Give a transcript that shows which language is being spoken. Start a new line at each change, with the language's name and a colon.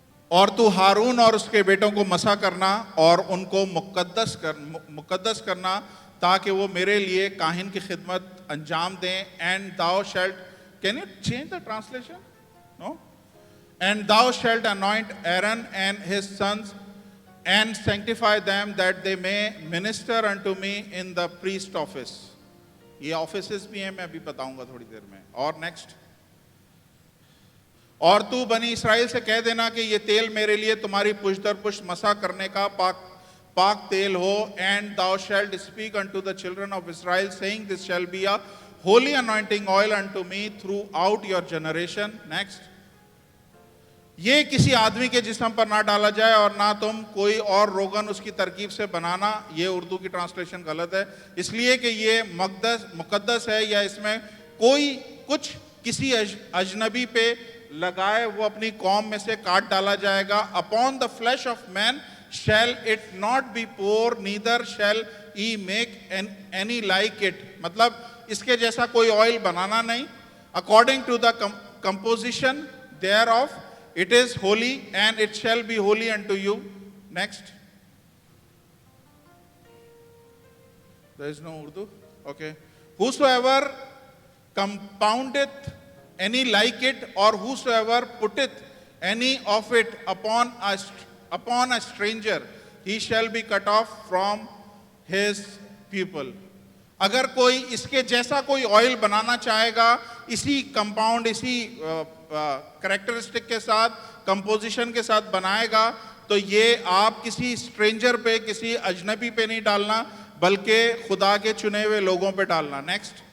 Hindi: और तू हारून और उसके बेटों को मसा करना और उनको मुकद्दस करना, ताकि वो मेरे लिए काहिन की खिदमत अंजाम दें।
English: And thou shalt, can you change the translation? No. And thou shalt anoint Aaron and his sons and sanctify them that they may minister unto me in the priest office.
Hindi: ये ऑफिसेस भी हैं, मैं अभी बताऊंगा थोड़ी देर में। और next, और तू बनी इस्राएल से कह देना कि ये तेल मेरे लिए तुम्हारी पुष्ट दर पुष्ट मसा करने का पाक तेल हो।
English: And thou shalt speak unto the children of Israel saying, this shall be a holy anointing oil unto me throughout your generation.
Hindi: Next, ये किसी आदमी के जिस्म पर ना डाला जाए और ना तुम कोई और रोगन उसकी तरकीब से बनाना। ये उर्दू की ट्रांसलेशन गलत है, इसलिए कि ये मुकद्दस है, या इसमें कोई कुछ किसी अजनबी पे लगाए वो अपनी कौम में से काट डाला जाएगा।
English: Upon the flesh of man shall it not be pour, neither shall ye make any like it.
Hindi: मतलब इसके जैसा कोई ऑयल बनाना नहीं।
English: According to the composition thereof it is holy, and it shall be holy unto you. Next. There is no Urdu? Okay. Whosoever compoundeth any like it, or whosoever putteth any of it upon a stranger, he shall be cut off from his people.
Hindi: अगर कोई इसके जैसा कोई oil बनाना चाहेगा, इसी compound, इसी characteristic के साथ, कंपोजिशन के साथ बनाएगा, तो ये आप किसी स्ट्रेंजर पे, किसी अजनबी पे नहीं डालना, बल्कि खुदा के चुने हुए लोगों पे डालना। नेक्स्ट।